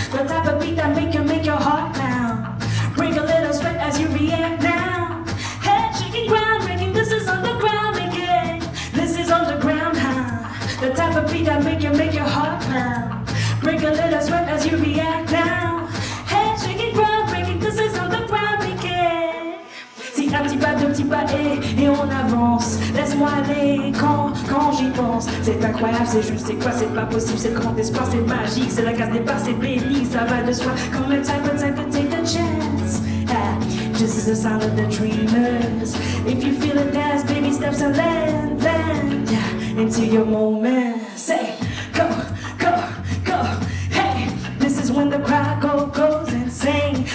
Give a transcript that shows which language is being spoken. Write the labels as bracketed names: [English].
[English] The type of beat that make your heart pound. Bring a little sweat as you react now. Head shaking, ground breaking, this is underground again. This is underground now. The type of beat that make your heart pound. Bring a little sweat as you react now. Head shaking, ground breaking, this is underground again. [French] Si un petit pas et on avance. Laisse-moi aller quand j'y pense. C'est incroyable, c'est juste, c'est quoi, c'est pas possible. C'est le grand espoir, c'est magique. C'est la case départ, c'est béni, ça va de soi. [English] Comme le type of time to take a chance. This is the sound of the dreamers. If you feel it, dance, baby steps and land into your moment. Say, go, go, go. Hey, this is when the crowd goes insane.